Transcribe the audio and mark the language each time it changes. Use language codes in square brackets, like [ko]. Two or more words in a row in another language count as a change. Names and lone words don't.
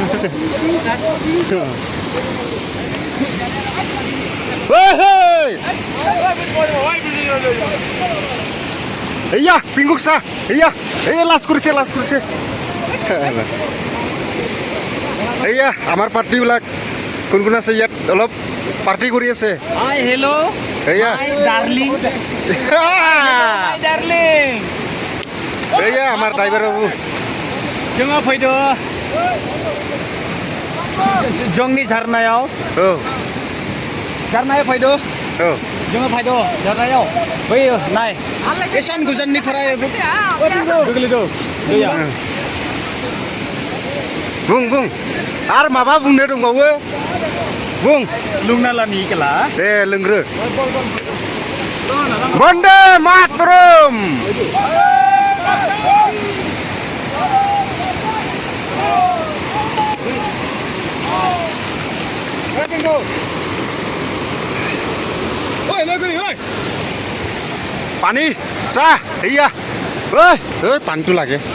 [as] এয়া পিংকুক চা এয়া লাজ কৰিছে এয়া আমাৰ পাৰ্টিবিলাক কোন কোন আছে ইয়াত অলপ পাৰ্টি কৰি আছে [en] hi hello' [as] এয়া ডাৰ্লিং এয়া আমাৰ ড্ৰাইভাৰ বাবু [brx] जोङो फैदो जोंनि झारनायाव औ झारनायाव फैदो औ जोङो फैदो झारनायाव फैयो नाय एसान गोजाननिफ्राय गोग्लैदो दैया बुं आरो माबा बुंनो दंबावो बुं लुंनालानि केला दे लोंग्रो बन्दे मातरम [as] পানী চাহ এয়া ঐ পানীটো লাগে